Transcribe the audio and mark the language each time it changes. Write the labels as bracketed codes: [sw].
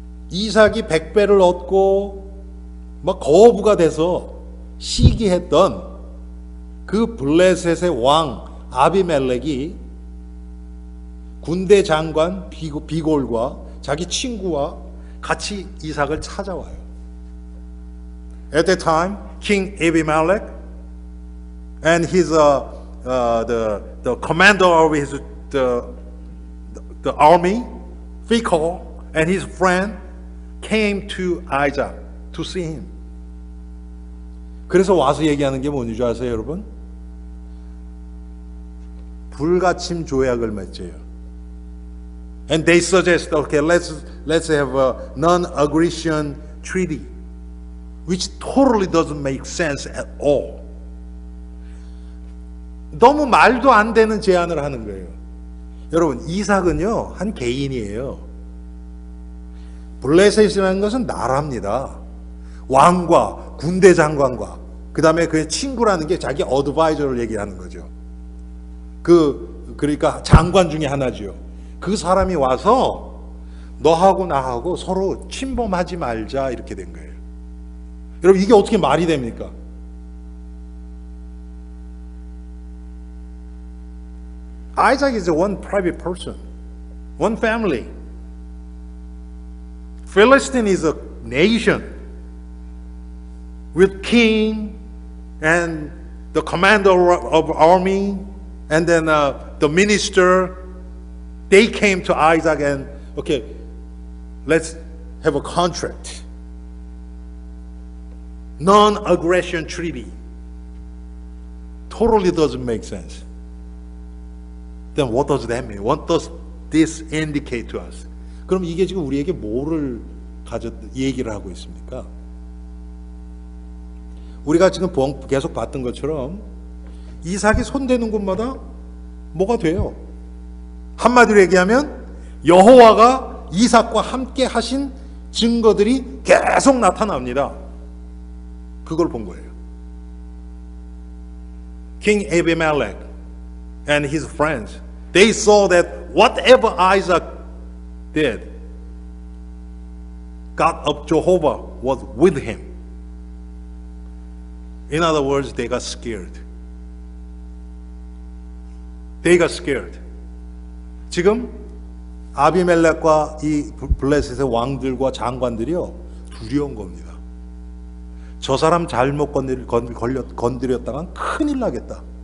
[ko] 이삭이 100배를 얻고 막 거부가 돼서 시기했던 그 블레셋의 왕 아비멜렉이 군대 장관 비골과 자기 친구와 같이 이삭을 찾아와요. [en] At that time, King Abimelech and his the commander of his the army, Phicol, and his friend came to Isaac to see him. [ko] 그래서 와서 얘기하는 게 뭔지 아세요, 여러분? 불가침 조약을 맺어요. And they suggest, okay, let's have a non-aggression treaty, which totally doesn't make sense at all. 너무 말도 안 되는 제안을 하는 거예요. 여러분, 이삭은요, 한 개인이에요. 블레셋이라는 것은 나라입니다. 왕과 군대 장관과 그 다음에 그의 친구라는 게 자기 어드바이저를 얘기하는 거죠. 그러니까 장관 중에 하나죠. 그 사람이 와서 너하고 나하고 서로 침범하지 말자 이렇게 된 거예요. 여러분 이게 어떻게 말이 됩니까? [en] Isaac is one private person, one family. Philistine is a nation with king and the commander of army and then the minister. They came to Isaac and, okay, let's have a contract. Non-aggression treaty. Totally doesn't make sense. Then what does that mean? What does this indicate to us? [ko] 그럼 이게 지금 우리에게 뭐를 얘기를 하고 있습니까? 우리가 지금 계속 봤던 것처럼 이삭이 손대는 곳마다 뭐가 돼요? 한마디로 얘기하면 여호와가 이삭과 함께 하신 증거들이 계속 나타납니다. 그걸 본 거예요. [en] King Abimelech and his friends, they saw that whatever Isaac did, God of Jehovah was with him. In other words, they got scared. They got scared. [ko] 지금 아비멜렉과 이 블레셋의 왕들과 장관들이요 두려운 겁니다. 저 사람 잘못 건드렸다간 큰일 나겠다.